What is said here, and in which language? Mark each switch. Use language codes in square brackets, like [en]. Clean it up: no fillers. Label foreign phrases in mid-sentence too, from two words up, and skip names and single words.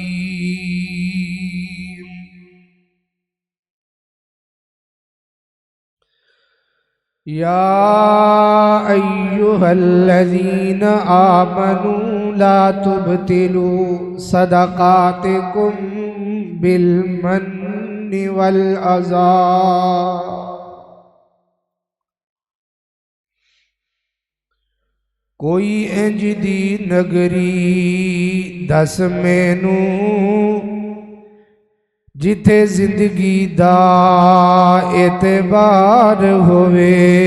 [ar] يا أيها الذين آمنوا لا تبطلوا صدقاتكم بالمن والأذى. [pa] کوئی انج دی نگری دس مینو جتھے زندگی دا اعتبار ہوئے.